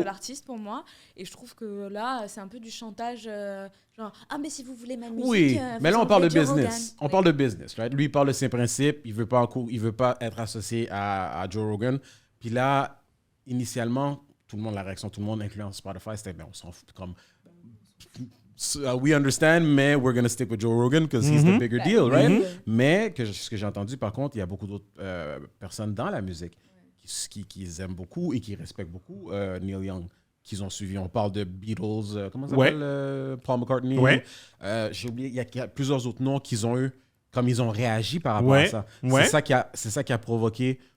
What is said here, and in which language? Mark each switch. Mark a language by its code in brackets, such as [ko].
[fr] de l'artiste pour moi, et je trouve que là, c'est un peu du chantage, genre, ah mais si vous voulez ma musique. Oui, mais là on parle de Joe business. Rogan. On parle de business, [en] right? [fr] Lui il parle de ses principes, il veut pas être associé à Joe Rogan. Puis là, initialement, la réaction de tout le monde, incluant Spotify, c'était ben on s'en fout comme. [en] We understand, mais we're going to stick with Joe Rogan because he's the bigger deal, right? [fr] Mais ce que j'ai entendu, par contre, il y a beaucoup d'autres personnes dans la musique qui aiment beaucoup et qui respectent beaucoup Neil Young, qu'ils ont suivi. On parle de Beatles, comment ça s'appelle? Paul McCartney. Ouais. J'ai oublié, il y a plusieurs autres noms qu'ils ont eu, comme ils ont réagi par rapport à ça. C'est ça qui a provoqué